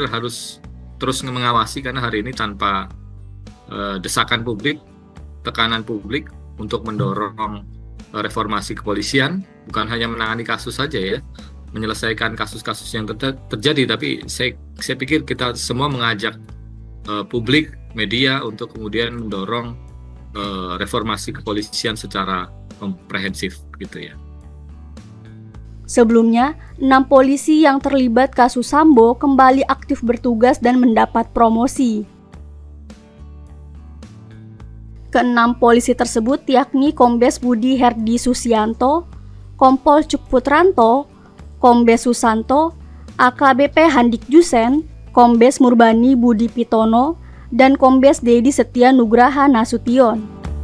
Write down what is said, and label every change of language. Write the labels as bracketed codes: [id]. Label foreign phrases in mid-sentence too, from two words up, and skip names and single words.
[id] harus terus mengawasi, karena hari ini tanpa desakan publik, tekanan publik untuk mendorong reformasi kepolisian, bukan hanya menangani kasus saja ya, menyelesaikan kasus-kasus yang terjadi, tapi saya pikir kita semua mengajak publik, media untuk kemudian mendorong reformasi kepolisian secara komprehensif gitu ya. Sebelumnya, 6 polisi yang terlibat kasus Sambo kembali aktif bertugas dan mendapat promosi. Ke-6 polisi tersebut yakni Kombes Budi Herdi Susianto, Kompol Cuk Putranto, Kombes Susanto, AKBP Handik Jusen, Kombes Murbani Budi Pitono, dan Kombes Dedi Setia Nugraha Nasution.